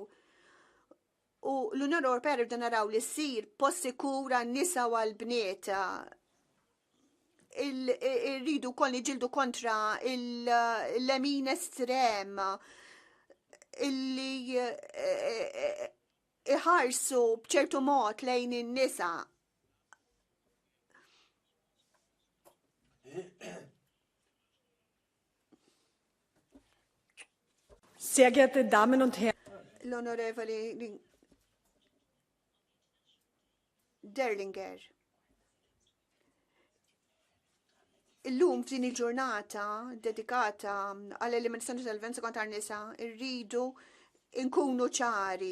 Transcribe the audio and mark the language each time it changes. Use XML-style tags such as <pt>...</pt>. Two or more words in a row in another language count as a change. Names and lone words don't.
<mt>U l-Unjoni Ewropea rridu naraw li ssir post sikura n-nisa u għall-bniet. Irridu kol niġildu kontra l-lemin estrem illi iħarsu bċertu mod lejn in-nisa.</mt> <de>Sehr geehrte Damen und Herren,</de> <mt>L-Onorevoli Derlinger. Illum f'din il-ġurnata dedikata għall-eliminazzjoni tal-violenza kontra n-nisa irridu nkunu ċari.</mt>